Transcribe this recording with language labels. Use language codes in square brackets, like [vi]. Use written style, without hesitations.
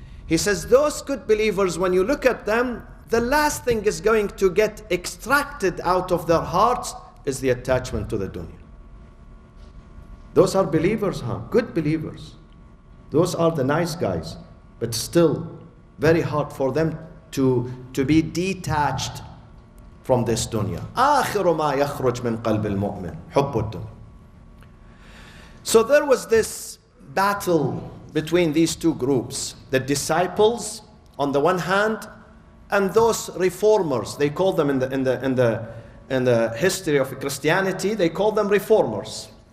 [en] He says those good believers, when you look at them, the last thing is going to get extracted out of their hearts is the attachment to the dunya. Those are believers, good believers. Those are the nice guys, but still very hard for them to be detached from this dunya. [ar] آخر ما يخرج من قلب المؤمن حب الدنيا. [en] So there was this battle between these two groups, the disciples on the one hand, and those reformers. They call them in the history of Christianity, they call them reformers.